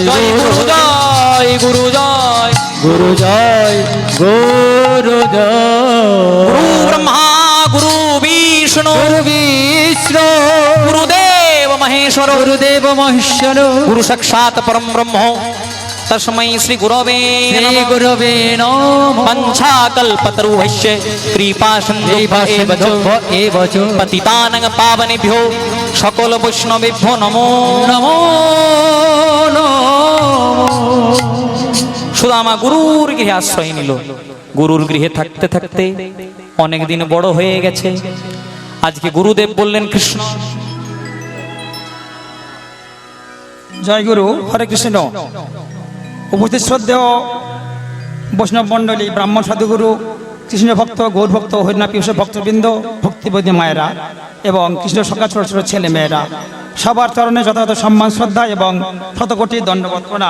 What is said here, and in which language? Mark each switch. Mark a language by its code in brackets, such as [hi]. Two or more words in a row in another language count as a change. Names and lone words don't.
[bn] জয় গুরু জয়, গুরু জয়, গুরু জয়, গুরু জয়। [sa] গুরু ব্রহ্মা গুরু বিষ্ণু, গুরু বিষ্ণু, গুরুদেব মহেশ্বর, গুরুদেব মহেশ্বর, গুরু সাক্ষাৎ পরম ব্রহ্ম, তস্मै শ্রী গুরবে শ্রী নমঃ। গুরবে নমঃ। वंशाकल्पतरुभ्यश्च कृपासिन्धुभ्येव च पतितानां पावनेभ्यो सकल वैष्णवेभ्यो नमो নমো নমঃ। [bn] সুদামা গুরুর গৃহে আশ্রয় নিল। গুরুর গৃহে থাকতে থাকতে অনেক দিন বড় হয়ে গেছে। আজকে গুরুদেব বললেন, কৃষ্ণ জয় গুরু, হরে কৃষ্ণ। উপস্থিত শ্রদ্ধেয় বৈষ্ণব মণ্ডলী, ব্রাহ্মণ সাধুগুরু, কৃষ্ণ ভক্ত, গৌর ভক্ত, হরিনা পিউষ ভক্তবৃন্দ, ভক্তিবতী মায়েরা এবং কৃষ্ণ সখা ছোট ছোট ছেলে মেয়েরা, সবার চরণে যথাযথ সম্মান শ্রদ্ধা এবং শতকোটি দণ্ডবত প্রণাম।